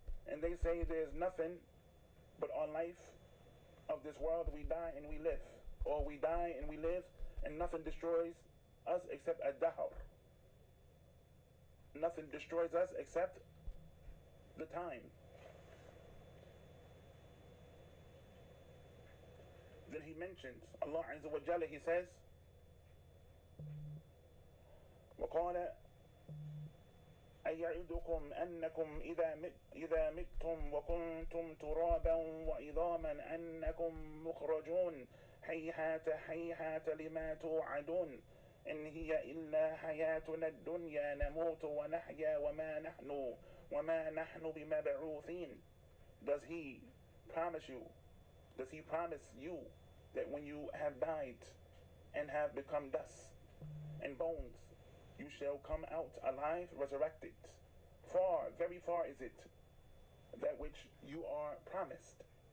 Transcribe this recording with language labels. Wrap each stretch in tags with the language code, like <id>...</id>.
<en>And they say there's nothing but our life of this world. We die and we live, or we die and we live, and nothing destroys us except ad-dahr. Nothing destroys us except the time. Then he mentions Allah Azza wa Jalla, he says</en> <ar>وقال أيعدكم أنكم إذا متم وكنتم ترابا وعظاما أنكم مخرجون هيهات لما توعدون إن هي إلا حياتنا الدنيا نموت ونحيا وما نحن بمبعوثين.</ar> <en>Does he promise you, does he promise you that when you have died and have become dust and bones, you shall come out alive, resurrected? Far, very far is it that which you are promised.</en>